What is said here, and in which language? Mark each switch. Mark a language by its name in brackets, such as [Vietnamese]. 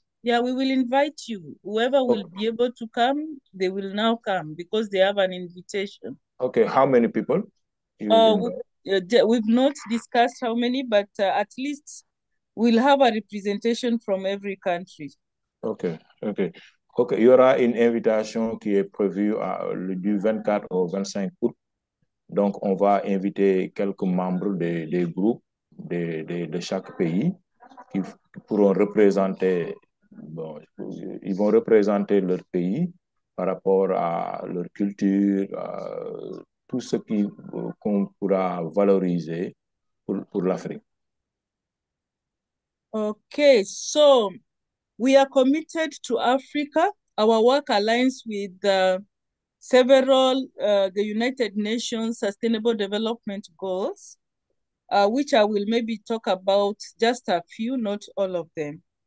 [English] Yeah, we will invite you. Whoever will Oh, be able to come, they will now come because they have an invitation. okay. How many people you will invite? We've not discussed how many, but at least we'll have a representation from every country. Ok, ok. [French] Ok, il y aura une invitation qui est prévue du 24 au 25 août. Donc, on va inviter quelques membres des groupes de chaque pays qui pourront représenter, bon, ils vont représenter leur pays par rapport à leur culture, à tout ce qu'on pourra valoriser pour l'Afrique. [English] Okay, so we are committed to Africa. Our work aligns with several the United Nations Sustainable Development Goals, which I will maybe talk about just a few, not all of them.